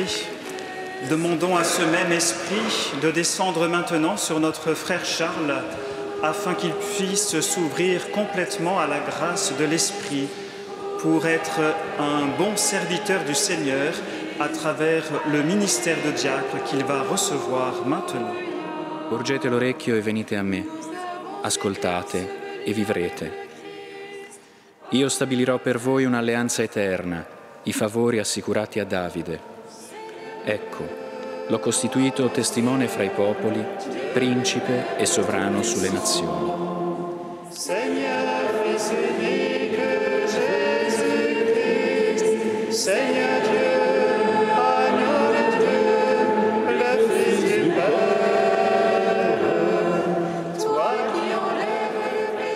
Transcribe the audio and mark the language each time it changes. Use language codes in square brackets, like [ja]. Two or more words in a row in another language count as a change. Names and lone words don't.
[fr] Demandons à ce même Esprit de descendre maintenant sur notre frère Charles afin qu'il puisse s'ouvrir complètement à la grâce de l'Esprit pour être un bon serviteur du Seigneur à travers le ministère de diacre qu'il va recevoir maintenant. [it] Porgete l'orecchio e venite a me, ascoltate e vivrete. Io stabilirò per voi un'alleanza eterna, i favori assicurati a Davide. Ecco, l'ho costituito testimone fra i popoli, principe e sovrano sulle nazioni. [fr] Seigneur, fils unique Jésus-Christ, Seigneur Dieu, agneau de Dieu, le Fils du Père, toi qui enlèves.